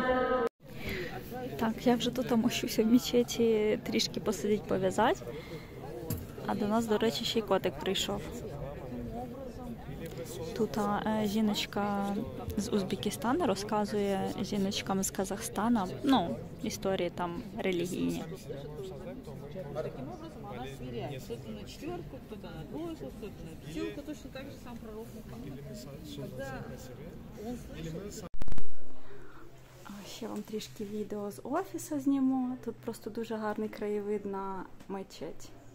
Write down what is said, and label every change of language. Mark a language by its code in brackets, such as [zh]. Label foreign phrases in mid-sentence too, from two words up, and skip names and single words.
[uk] Так, я вже тут мощуся в мечеті, трішки посидіть, пов'язати. А до нас, до речі, ще й котик прийшов. Тут жіночка з Узбекистану розказує жіночкам з Казахстана, ну, історії там релігійні. [ru] Таким образом она сверяет. Кто-то на четверку, кто-то на двойку, кто-то на пятерку. Точно так же сам пророк Мухаммад. Когда он слышал... [uk] Ще вам трішки відео з офісу зніму. Тут просто дуже гарний краєвид на мечеть.